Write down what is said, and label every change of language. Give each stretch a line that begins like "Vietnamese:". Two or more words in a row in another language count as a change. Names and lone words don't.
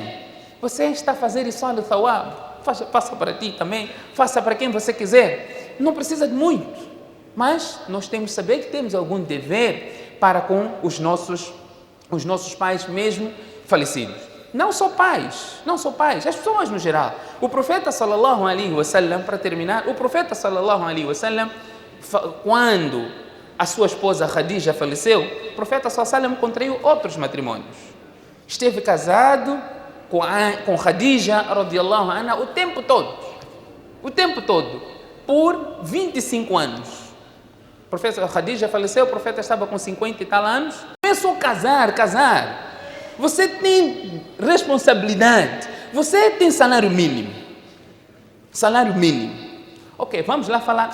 Portuguese: Você está a fazer
Arabic: إيصال ثواب,
Portuguese: faça para ti também, faça para quem você quiser, não precisa de muito, mas nós temos que saber que temos algum dever para com os nossos pais mesmo falecidos. Não só pais, as pessoas no geral. O profeta
Arabic: صلى الله عليه وسلم,
Portuguese: para terminar, o profeta
Arabic: صلى الله عليه وسلم,
Portuguese: quando a sua esposa Khadija faleceu, o profeta
Arabic: صلى الله عليه وسلم
Portuguese: contraiu outros matrimônios. Esteve casado com Khadija
Arabic: رضي الله عنها
Portuguese: o tempo todo, por 25 anos. O profeta Khadija faleceu, o profeta estava com 50 e tal anos. Não é só casar. Você tem responsabilidade. Você tem salário mínimo. Salário mínimo. Ok, vamos lá falar.